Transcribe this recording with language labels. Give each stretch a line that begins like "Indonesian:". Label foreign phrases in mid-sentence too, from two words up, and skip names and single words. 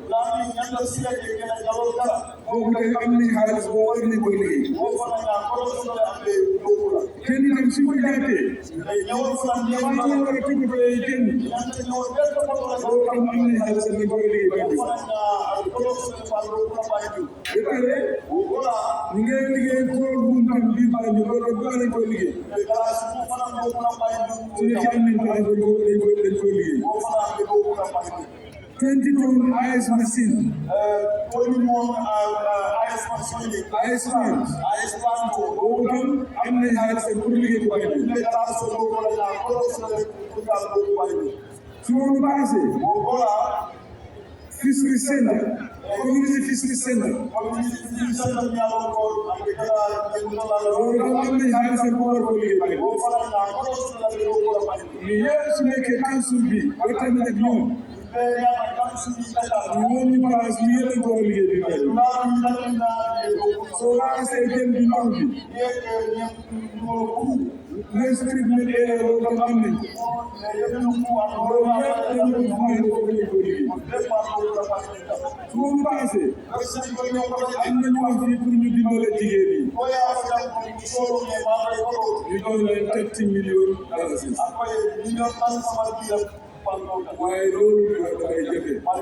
Wolof: ko boobu tey am nañ xaalis boo war nañ ko liggéey kenn itam su ko jàppee ñoo war a toppatoo kenn loolu tam am nañ xaalis nañ ko liggéey ba pare ñu ngi liggéey tool bu mu am biir Banjul loolu bu nañ ko liggéey su nekkee am nañ place dañ ko liggéey 20
English: ton ice machine. Ice plant.
Wolof: Boobu tam am nañ xaalis pour liggéey ko Banjul. su loolu passé
English: fishery center community fishery center
Wolof: loolu tam am nañ xaalis pour war ko liggéey Banjul. mais yëpp su nekkee council bi waxtaan ak ñoom ñoom ñu place bi yëpp dañ ko war a liggéey bi Banjul. soo raxasee jën bi ndox bi les
English: treatment area
Wolof: loolu tam am nañ ko loolu yëpp dañu ko fay ko liggéey su loolu passé am nañu wax fii pour ñu dimbale jigéen yi ñu jox leen 30
French: millions dollars
Wolof: waaye loolu dafay jafe